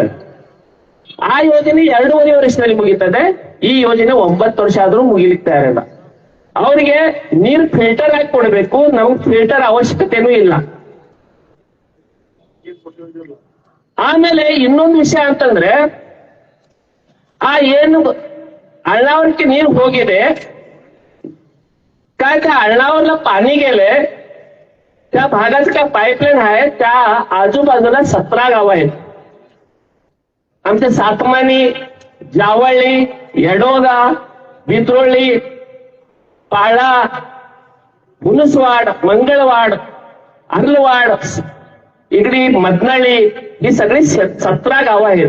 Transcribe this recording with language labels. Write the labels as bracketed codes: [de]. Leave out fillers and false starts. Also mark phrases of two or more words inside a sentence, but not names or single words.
[kn] ಆ ಯೋಜನೆ 2.5 ವರ್ಷದಲ್ಲಿ ಮುಗೀತದೆ. ಈ ಯೋಜನೆ 9 ವರ್ಷ ಆದ್ರೂ ಮುಗಿಲಿಕ್ಕೆ ತಯಾರಿಲ್ಲ. ಅವರಿಗೆ ನೀರು ಫಿಲ್ಟರ್ ಆಗಿ ಕೊಡ್ಬೇಕು, ನಮ್ಗೆ ಫಿಲ್ಟರ್ ಅವಶ್ಯಕತೆನೂ ಇಲ್ಲ. ಆಮೇಲೆ ಇನ್ನೊಂದು ವಿಷಯ ಅಂತಂದ್ರೆ, ಆ ಏನು ಅಳನಾವರ ನೀರ್ ಹೋಗಿದೆ [mr] काय त्या अळनावरला पाणी गेले त्या भागाचं काय पाईपलाईन आहे त्या आजूबाजूला 17 गाव आहेत. आमच्या सातमानी, जावळी, येडोगा, बित्रोळी, पाळा, मुनुसवाड, मंगळवाड, अर्लवाड, इकडी मदनळी ही सगळी 17 गाव आहेत.